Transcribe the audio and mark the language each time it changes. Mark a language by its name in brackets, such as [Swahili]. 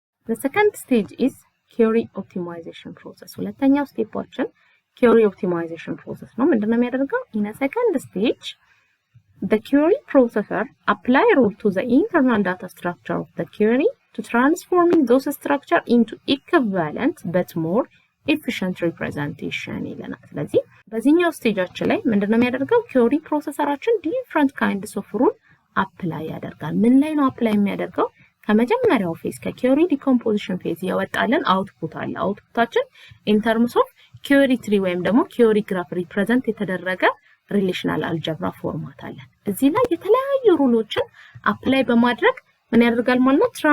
[English] The second stage is query optimization process. [Amharic] ሁለተኛው ስቴፓችን [English] query optimization process [Amharic] ነው። ምንድነው የሚያደርገው? [English] In a second stage, the query processor apply rule to the internal data structure of the query to transforming those structure into equivalent but more efficient representation [Amharic] ይለናል። ስለዚህ በዚህኛው ስቴጃችን ላይ ምንድነው የሚያደርገው? query processorአችን [English] different kinds of rule apply [Amharic] ያደርጋል። ምን ላይ ነው apply የሚያደርገው? ከመጀመሪያው ፌዝ ከquery decomposition ፌዝ ያወጣለን አውትፑት አለ። አውትፑታችን [English] in terms of query tree [Amharic] ወይም ደግሞ query graph represent የተደረገ relational algebra ፎርማት አለ። እዚህ ላይ የተለያዩ ሩሎችን apply በማድረግ ምን ያደርጋል ማለት ነው?